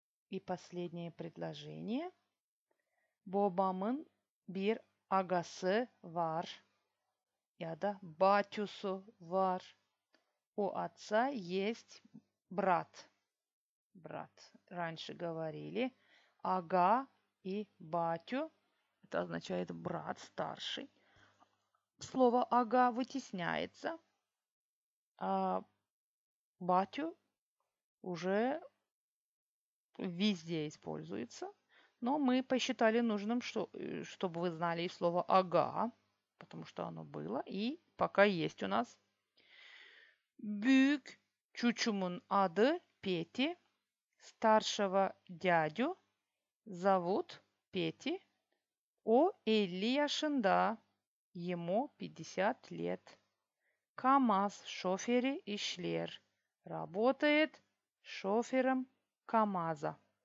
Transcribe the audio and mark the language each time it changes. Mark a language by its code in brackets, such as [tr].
[ru] И последнее предложение. [gag] Babamın bir agası var. Ya da батюсу var. [ru] У отца есть брат. Раньше говорили ага и батю. Это означает брат старший. Слово ага вытесняется, а батю уже везде используется. Но мы посчитали нужным, чтобы вы знали и слово ага, потому что оно было и пока есть у нас. [gag] Büyük çuçumun adı Пети. [ru] Старшего дядю зовут Пети. [gag] О 50 yaşında. [ru] Ему 50 лет. [gag] КамАЗ шофери işler. [ru] Работает шофером КамАЗа.